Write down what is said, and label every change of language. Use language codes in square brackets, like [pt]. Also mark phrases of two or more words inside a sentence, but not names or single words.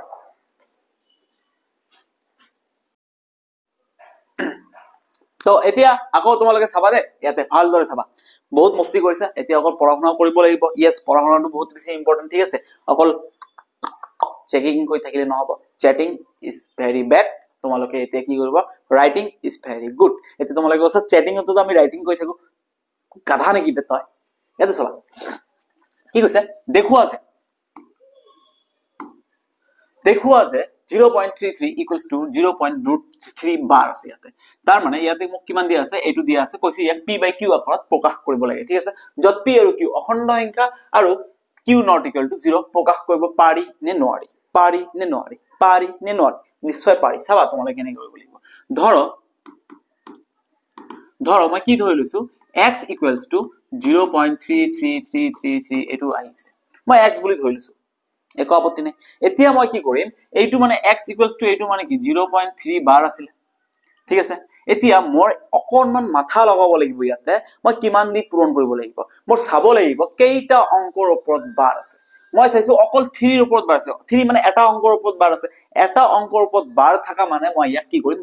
[as] তো এতিয়া আকৌ তোমালোকে চাবা দে ইয়াতে ভালদৰে চাবা বহুত মস্তি কৰিছা এতিয়া অকল পঢ়াশুনা কৰিব লাগিব ইয়েস পঢ়াশুনাটো বহুত বেছি ইম্পৰ্টেন্ট ঠিক আছে অকল চেকিং কৈ থাকিলে নহব [en] chatting is very bad [as] তোমালোকে এতিয়া কি কৰিব [en] writing is very good [as] এতিয়া তোমালোকে কৈছা চ্যাটিং তো আমি ৰাইটিং কৈ থাকো গাধা নেকি বে তই ইয়াতে চাবা কি কৈছে দেখুৱা যে 0.33 [en] equals to [as] 0.3 bar আছে ইয়াতে তাৰ মানে ইয়াতে মোক কিমান দিয়া আছে এটো দিয়া আছে কৈছে ইয়াক [en] p by q [as] আকাৰত প্ৰকাশ কৰিব লাগে ঠিক আছে যত p আৰু q অখণ্ড সংখ্যা আৰু q [en] not equal to [as] 0 প্ৰকাশ কৰিব পাৰি নে নোৱাৰি নিশ্চয় পাৰি চাবা তোমালোকে কেনে কৰিব লাগিব ধৰো মই কি ধৰি লৈছো [en] x equals to [as] 0.33333 এটো আহিছে মই x বুলি ধৰি লৈছো একো আপত্তি নাই এতিয়া মই কি কৰিম এইটো মানে [en] x equals to [as] এইটো মানে কি 0.3 bar আছিল ঠিক আছে এতিয়া মোৰ অকনমান মাথা লগাব লাগিব ইয়াতে মই কিমান দি পূৰণ কৰিব লাগিব মোৰ চাব লাগিব কেইটা অংকৰ ওপৰত বাৰ আছে মই চাইছো অকল 3 ৰ ওপৰত বাৰ আছে 3 মানে এটা অংকৰ ওপৰত বাৰ আছে এটা অংকৰ ওপৰত বাৰ থাকা মানে মই ইয়াক কি কৰিম